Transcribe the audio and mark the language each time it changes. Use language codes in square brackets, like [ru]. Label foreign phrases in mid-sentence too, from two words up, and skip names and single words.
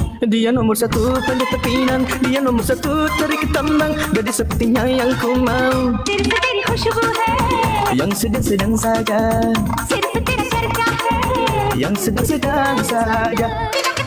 [id] Dia nomor satu pandai tepinan, dia nomor satu tarik tambang, gadis sepertinya yang ku mau. [hi] सिर्फ तेरी खुशबू है, [id] Yang sedang-sedang saja, [hi] सिर्फ तेरा चर्चा है, [id] yang sedang-sedang saja.